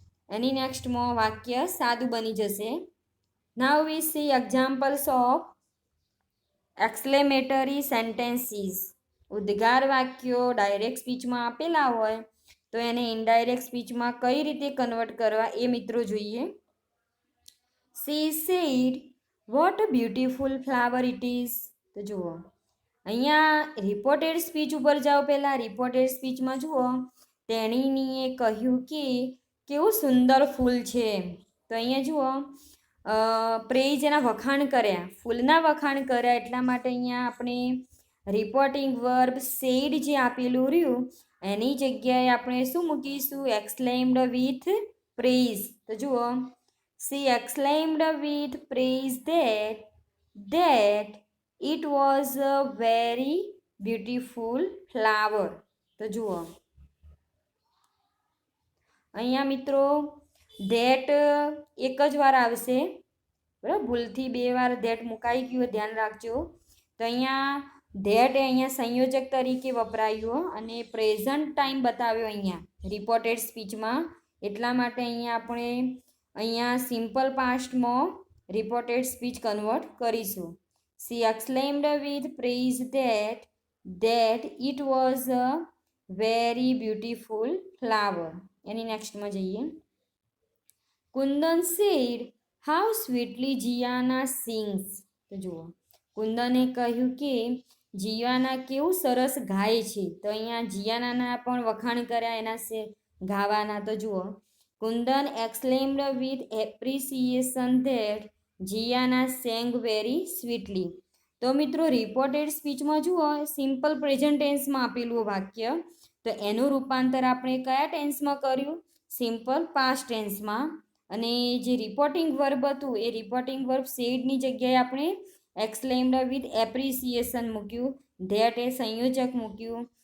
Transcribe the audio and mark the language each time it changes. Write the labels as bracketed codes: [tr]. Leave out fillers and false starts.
[gu] એની નેક્સ્ટમાં વાક્ય સાદું બની જશે. [en] Now we see examples of exclamatory sentences. [gu] ઉદ્ગાર વાક્યો ડાયરેક્ટ સ્પીચમાં આપેલા હોય તો એને ઇનડાયરેક્ટ સ્પીચમાં કઈ રીતે કન્વર્ટ કરવા એ મિત્રો જોઈએ. [en] She said, what a beautiful flower it is. [gu] તો જુઓ અહીંયા રિપોર્ટેડ સ્પીચ ઉપર જાઓ. પહેલાં રિપોર્ટેડ સ્પીચમાં જુઓ તેણીએ કહ્યું કે કેવું સુંદર ફૂલ છે. તો અહીંયા જુઓ પ્રેઝ એના વખાણ કર્યા, ફૂલના વખાણ કર્યા, એટલા માટે અહીંયા આપણે રિપોર્ટિંગ વર્બ સેડ જે આપેલું રહ્યું એની જગ્યાએ આપણે શું મૂકીશું? [en] Exclaimed with praise. [gu] તો જુઓ [en] she exclaimed with praise that it was a very beautiful flower. [gu] તો જુઓ અહીંયા મિત્રો ધેટ એક જ વાર આવશે, બરાબર, ભૂલથી 2 વાર ધેટ મુકાઈ ગયું, ધ્યાન રાખજો. તો અહીંયા ધેટ અહીંયા સંયોજક તરીકે વપરાયું અને પ્રેઝન્ટ ટાઈમ બતાવ્યો અહીંયા રિપોર્ટેડ સ્પીચમાં, એટલા માટે અહીંયા આપણે અહીંયા સિમ્પલ પાસ્ટમાં રિપોર્ટેડ સ્પીચ કન્વર્ટ કરીશું. [en] She exclaimed with praise that it was a very beautiful flower. [gu] એની નેક્સ્ટમાં જઈએ. [en] Kundan said, how sweetly Gianna sings. [gu] તો જુઓ કુંદને કહ્યું કે જીયાના કેવું સરસ ગાય છે. તો અહીંયા જીયાનાના પણ વખાણ કર્યા એના ગાવાના. તો જુઓ [en] Kundan exclaimed with appreciation that Gianna sang very sweetly. [gu] તો મિત્રો રિપોર્ટેડ સ્પીચમાં જુઓ સિમ્પલ પ્રેઝન્ટ ટેન્સમાં આપેલું વાક્ય, તો એનું રૂપાંતર આપણે કયા ટેન્સમાં કર્યું? Simple past ટેન્સમાં. અને જે રિપોર્ટિંગ વર્બ હતું એ રિપોર્ટિંગ વર્બ સેડની જગ્યાએ આપણે એક્સક્લેમ્ડ વિથ એપ્રિસિએશન મૂક્યું, ધેટ એ સંયોજક મૂક્યું.